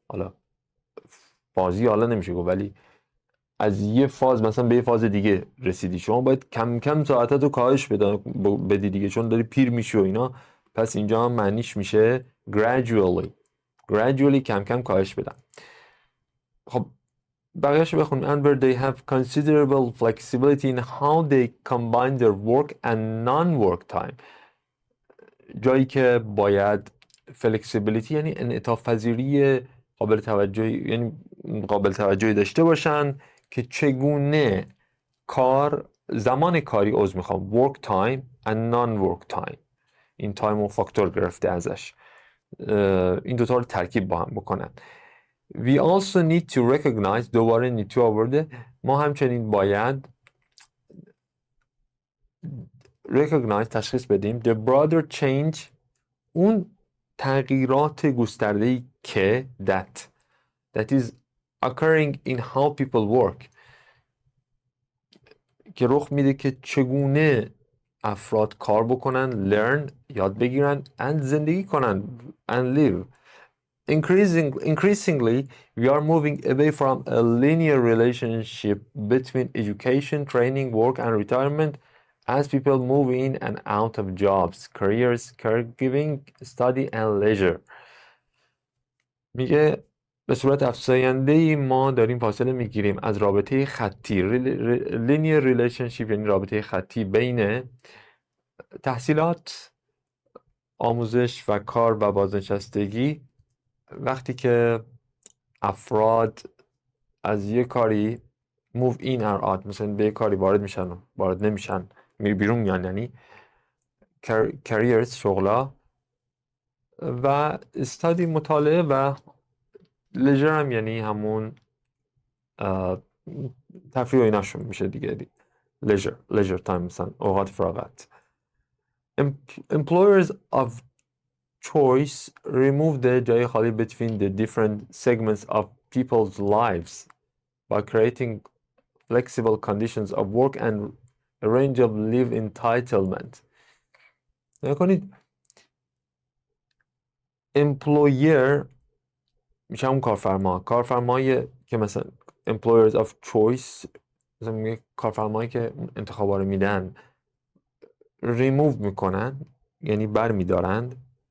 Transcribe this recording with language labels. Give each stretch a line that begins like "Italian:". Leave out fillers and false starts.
Persian: حالا فازی حالا نمیشه گفت، ولی از یه فاز مثلا به یه فاز دیگه رسیدی، شما باید کم کم ساعتت رو کاهش بدی دیگه، چون داری پیر میشی و اینا. پس اینجا هم معنیش میشه gradually کم کم کاهش بدن. خب بقیه‌شو بخون.
English: and where they have considerable flexibility in how they combine their work and non-work time.
Persian: جایی که باید flexibility یعنی انعطاف پذیری قابل توجهی داشته باشن که چگونه زمان کاری
English: work time and non-work time،
Persian: این تایم و فاکتور گرفته ازش، این دوتا رو ترکیب با هم بکنن.
English: We also need to recognize،
Persian: دوباره need to آورده، ما همچنین باید recognize تشخیص بدیم
English: the broader change،
Persian: اون تغییرات گسترده‌ای که
English: that is occurring in how people work،
Persian: که رخ میده که چگونه افراد کار بکنن، learn یاد بگیرن and زندگی کنن
English: and live. Increasingly we are moving away from a linear relationship between education, training, work and retirement as people move in and out of jobs, careers, caregiving, study and leisure.
Persian: میگه به صورت افزاینده‌ای ما داریم فاصله میگیریم از رابطه خطی
English: linear relationship،
Persian: یعنی رابطه خطی بین تحصیلات، آموزش و کار و بازنشستگی، وقتی که افراد از یه کاری
English: move in or out،
Persian: مثلا به یه کاری وارد میشن و وارد نمیشن، بیرون میان، یعنی careers شغلا، و study مطالعه، و leisure هم یعنی همون تفریح و ایناشون میشه دیگه،
English: leisure time،
Persian: مثلا اوقات فراغت.
English: Employers of choice remove the
Persian: جای خالی
English: between the different segments of people's lives by creating flexible conditions of work and a range of leave entitlement.
Persian: نکنید employer میشه همون کارفرمایی که مثلا
English: employers of choice،
Persian: مثلا میگه کارفرمایی که انتخابا رو میدن، remove میکنن یعنی بر میدارند.